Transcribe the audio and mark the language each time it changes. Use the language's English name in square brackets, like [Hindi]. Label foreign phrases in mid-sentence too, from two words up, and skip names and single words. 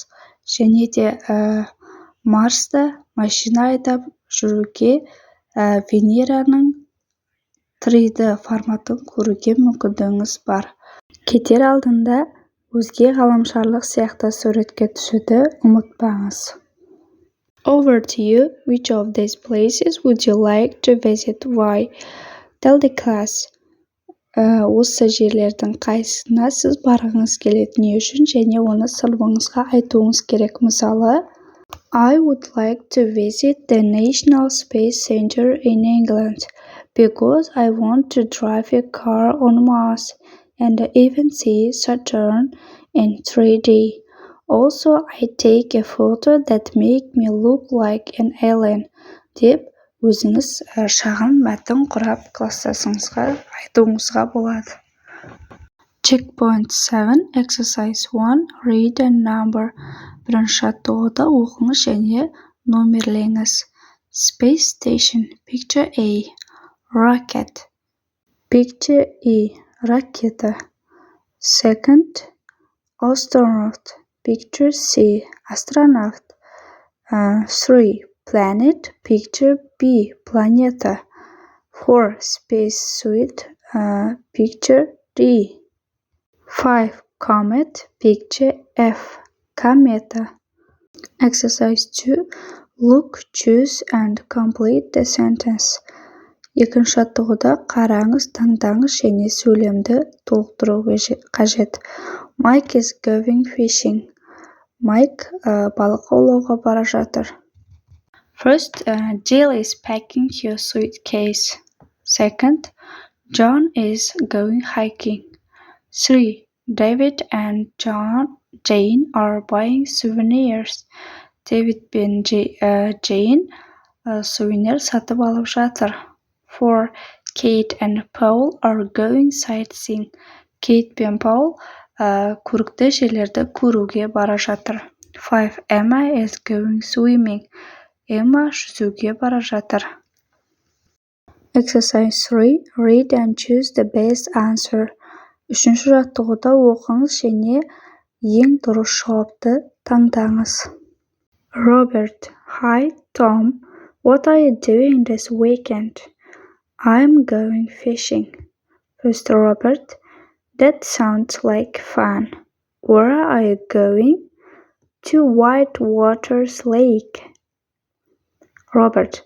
[Kazakh] Және де Марста машина айдап жүруге, Венераның 3D форматын көруге мүмкіндігіңіз бар. Кетер алдында өзге ғаламшарлық сияқты суретке түсуді ұмытпаңыз. [English] Over to you. Which of these places would you like to visit? Why? Tell the class. [Kazakh] Осы жерлердің қайсысына сіз барғыңыз келеді, не үшін, және оны сыныбыңызға айтуыңыз керек. Мысалы, [English] I would like to visit the National Space Center in England because I want to drive a car on Mars and even see Saturn in 3D. Also, I take a photo that make me look like an alien. [Kazakh] Деп өзіңіз шағын мәтін құрап класстасыңызға айтуыңызға болады. [English] Checkpoint 7, Exercise 1, Read and Number. [Kazakh] Бірінші жаттығуда оқыңыз және номерлеңіз. [English] Space Station, Picture A. Rocket. Picture E. Ракета. Second, Astronaut. Picture C. Астронавт. 3. Planet. Picture B. Планета. 4. Spacesuit. Picture D. 5. Comet. Picture F. Комета. Exercise 2. Look, choose and complete the sentence. [Kazakh] Екінші жаттығуда қараңыз, таңдаңыз және сөйлемді толықтыру қажет. [English] Mike is going fishing. [Kazakh] Mike балық аулауға бара жатыр. [English] First, Jill is packing her suitcase. Second, John is going hiking. 3. David and Jane are buying souvenirs. [Kazakh] David пен Jane сувенир сатып алып жатыр. 4. [English] Kate and Paul are going sightseeing. [Kazakh] Kate пен Paul көрікті жерлерді көруге бара жатыр. 5. [English] Emma is going swimming. Emma [Kazakh] жүзуге бара жатыр. [English] Exercise 3. Read and choose the best answer. [Kazakh] Үшінші жаттығуда оқыңыз және ең дұрыс жауапты таңдаңыз. [English] Robert. Hi, Tom. What are you doing this weekend? I'm going fishing. First, Robert. That sounds like fun. Where are you going? To Whitewaters Lake. Robert.